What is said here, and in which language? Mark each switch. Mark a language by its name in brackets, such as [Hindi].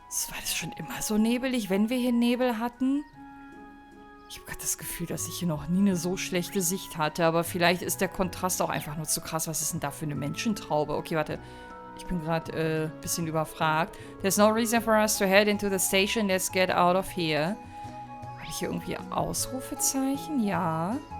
[German] War das schon immer so nebelig, wenn wir hier Nebel hatten? Ich habe gerade das Gefühl, dass ich hier noch nie eine so schlechte Sicht hatte, aber vielleicht ist der Kontrast auch einfach nur zu krass. Was ist denn da für eine Menschentraube? Okay, warte. Ich bin gerade ein bisschen überfragt. [English] There's no reason for us to head into the station. Let's get out of here. [German] Habe ich hier irgendwie Ausrufezeichen? Ja.